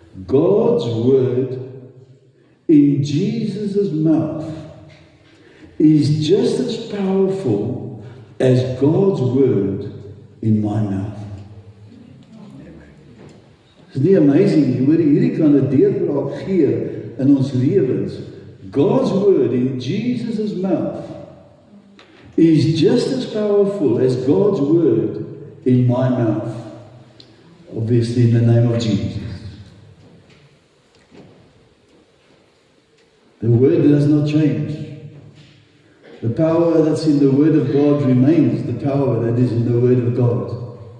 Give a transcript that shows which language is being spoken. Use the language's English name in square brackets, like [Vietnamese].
[English] God's word in Jesus' mouth is just as powerful as God's word in my mouth. [Afrikaans] Is nie amazing nie, hoor, hierdie kan 'n deurbraak gee in ons lewens. [English] God's word in Jesus' mouth is just as powerful as God's word in my mouth. Obviously in the name of Jesus. The word does not change. The power that's in the word of God remains the power that is in the word of God.